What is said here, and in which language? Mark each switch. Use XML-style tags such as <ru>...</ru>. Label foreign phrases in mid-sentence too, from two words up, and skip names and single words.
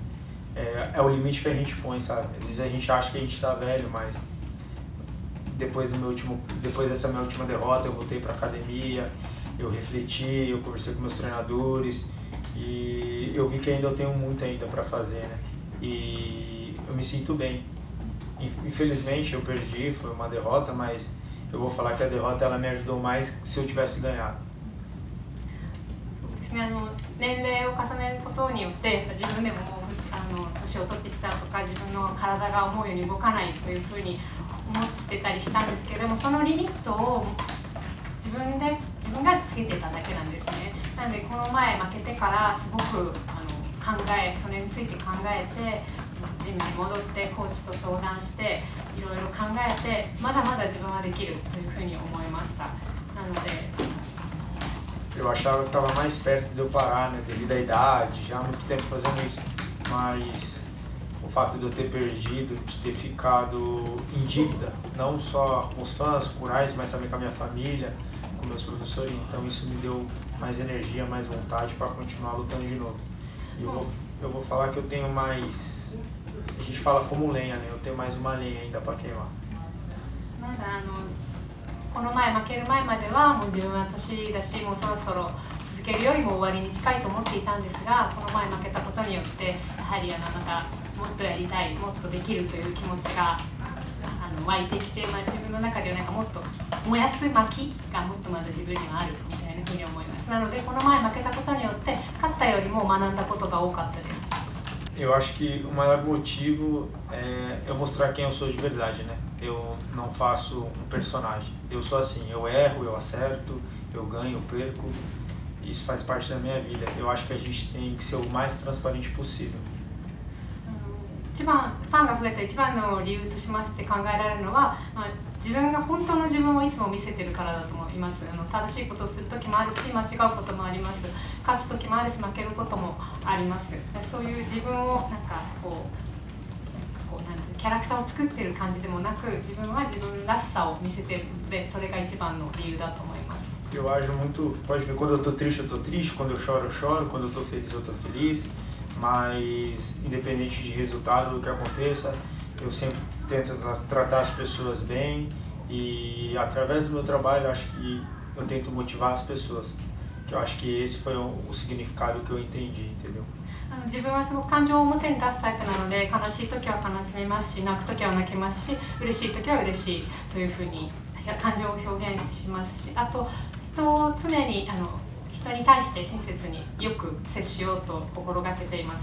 <pt>É o limite que a gente põe, sabe? Às vezes a gente acha que a gente está velho, mas depois dessa minha última derrota, eu voltei para academia, eu refleti, eu conversei com meus treinadores e eu vi que ainda eu tenho muito ainda para fazer, né? E eu me sinto bem. Infelizmente eu perdi, foi uma derrota, mas eu vou falar que a derrota ela me ajudou mais se eu tivesse ganhado.</pt> <ja>年齢を重ねることによって自分でも年を取ってきたとか自分の体が思うように動かないというふうに思ってたりしたんですけれども、そのリミットを自分がつけてただけなんですね。なのでこの前負けてからすごくそれについて考えてジムに戻ってコーチと相談していろいろ考えてまだまだ自分はできるというふうに思いました。なので</ja> <pt>Eu achava que estava mais perto de eu parar, né, devido à idade, já há muito tempo fazendo isso. Mas o fato de eu ter perdido, de ter ficado em dívida, não só com os fãs, com o Rise, mas também com a minha família, com meus professores, então isso me deu mais energia, mais vontade para continuar lutando de novo. E eu vou falar que eu tenho mais, a gente fala como lenha, né? Eu tenho mais uma lenha ainda para queimar.</pt> <ja>まだこの前負ける前まではもう自分は年だしもうそろそろ続けるよりも終わりに近いと思っていたんですが、この前負けたことによってやはりまたもっとやりたい、もっとできるという気持ちが湧いてきて、自分の中ではなんかもっと燃やす薪がもっとまだ自分にはあるみたいなふうに思います。なのでこの前負けたことによって勝ったよりも学んだことが多かったです。</ja> <pt>Eu acho que o maior motivo é eu mostrar quem eu sou de verdade, né? Eu não faço um personagem. Eu sou assim, eu erro, eu acerto, eu ganho, eu perco. Isso faz parte da minha vida. Eu acho que a gente tem que ser o mais transparente possível.</pt> <ja>一番ファンが増えた一番の理由としまして考えられるのは、自分が本当の自分をいつも見せてるからだと思います。正しいことをする時もあるし、間違うこともあります。勝つ時もあるし、負けることもあります。そういう自分をなんかなんてキャラクターを作ってる感じでもなく、自分は自分らしさを見せてるので、それが一番の理由だと思います。</ja> <pt>Eu ajo muito, pode ver, quando eu tô triste, eu tô triste, quando eu choro, quando eu tô feliz, eu tô feliz. Mas independente de resultado do que aconteça, eu sempre tento tratar as pessoas bem e através do meu trabalho acho que eu tento motivar as pessoas, que eu acho que esse foi o significado que eu entendi, entendeu?</pt> <ja>自分はすごく感情を表に出すタイプなので、悲しい時は悲しみますし、泣く時は泣きますし、嬉しい時は嬉しいというふうに感情を表現しますし、あと人を常に人に対して親切によく接しようと心がけています。</ja>